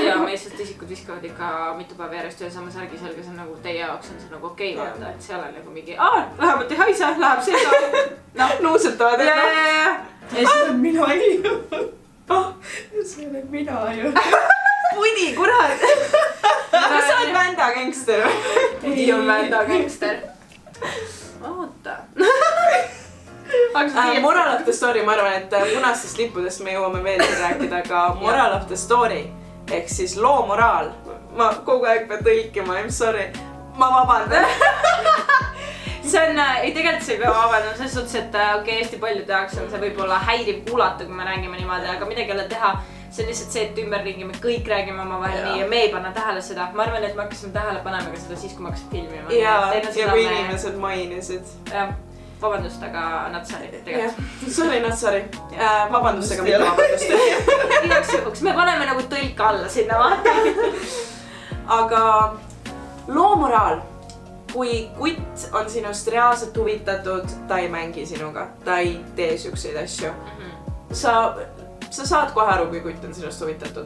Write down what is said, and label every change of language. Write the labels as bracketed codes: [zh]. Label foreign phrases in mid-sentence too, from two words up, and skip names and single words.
[et] Ja meestest isikud viskavad ikka mitu päeva järjest ühe sama särgi selga, see on nagu teie jaoks on see nagu okei vaata, et seal on nagu mingi vähemalt ei haise, läheb see ka. Nuusutavad, et see on mina ju. See on mina ju. Pudi, kurat. Aga sa oled vända gangster. Pudi on vända gangster. Oota. [en] Moral of the story, [et] ma arvan, et punastest lippudest me jõuame veel rääkida, aga [en] moral of the story [et] ehk siis loo moraal. Ma kogu aeg pean tõlkima, [en] I'm sorry. [et] Ma vabandan. See on, ei tegelikult see ei pea vabandama, selles suhtes, et okei, hästi palju tehakse, see võib olla häiriv kuulata, kui me räägime niimoodi, aga midagi ei ole teha. See on lihtsalt see, et ümberringi me kõik räägime oma vahel nii ja me ei panna tähele seda. Ma arvan, et me hakkasime tähele panema ka seda siis, kui me hakkasid filmima. Ja kui inimesed mainisid. Vabandust, aga [en] not sorry [et] tegelikult. [en] Sorry, not sorry. [et] Vabandust, aga mitte vabandust. Igaks juhuks, me paneme nagu tõlka alla sinna vaata. Aga loo moraal. Kui kutt on sinust reaalselt huvitatud, ta ei mängi sinuga, ta ei tee siukseid asju. Sa saad kohe aru, kui kutt on sinust huvitatud.